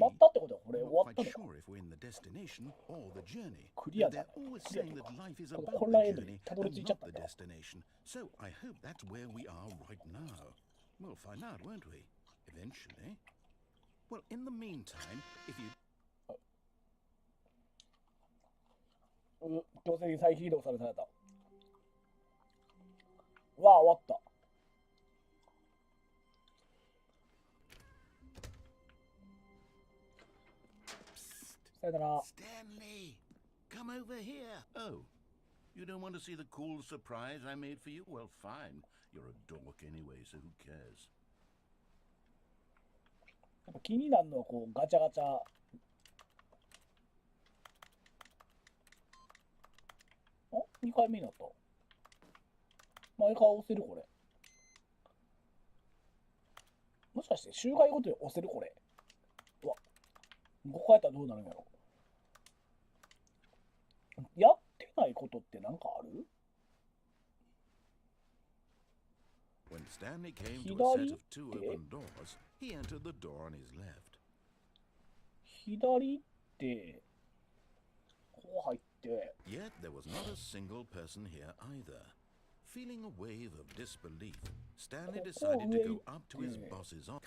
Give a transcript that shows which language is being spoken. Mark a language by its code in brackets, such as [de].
[en] I'm not quite sure if we're in the destination or the journey. They're always saying that life is about the journey and not the destination. So I hope that's where we are right now. We'll find out, won't we? Eventually. Well, in the meantime, if you... [ja] 強制的に再起動された。わあ、終わった。さよなら。 [en] Stanley, come over here. Oh, you don't want to see the cool surprise I made for you? Well, fine. You're a dork anyway, so who cares? [ja] やっぱ気になるのはこうガチャガチャ。あ、2回目になった。毎回押せるこれ。もしかして周回ごとに押せるこれ。うわ、5回やったらどうなるんやろ。やってないことってなんかある [en] ？When Stanley came to a set of two open doors, he entered the door on his left. [ja] 左ってこう入って。 [en] Yet there was not a single person here either. Feeling a wave of disbelief, Stanley decided to go up to his boss's office.